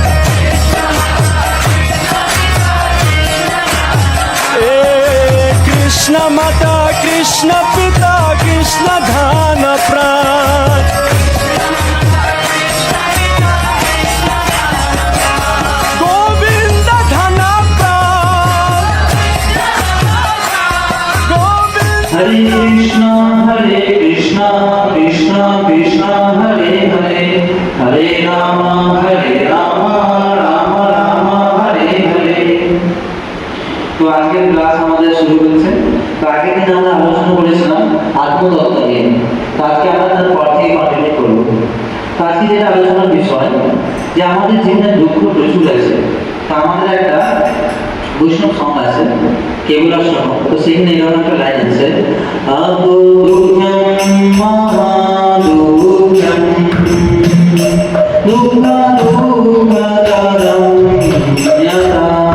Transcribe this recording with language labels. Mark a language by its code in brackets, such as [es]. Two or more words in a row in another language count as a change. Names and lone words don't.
[sa] कृष्ण माता कृष्ण पिता कृष्ण धान प्राण गोविंद धन प्राण गोविंद। हरे कृष्ण कृष्ण कृष्ण हरे हरे, हरे राम राम राम हरे हरे। [bn] তো আজকের ক্লাস আমাদের শুরু হচ্ছে। তো আগের দিন আমরা আলোচনা করেছিলাম আত্মতত্ত্ব নিয়ে, তো আজকে আমরা তার পর থেকে কন্টিনিউ করবো। তো আজকে যেটা আলোচনার বিষয়, যে আমাদের জীবনে দুঃখ প্রচুর আছে। তো আমাদের একটা বৈষ্ণব সং আছে কেবলার সং, তো সেখানে এরকম একটা লাইন আছে, [sa] দুঃখম মহাদুঃখম দুঃখ দুঃখতরম যথা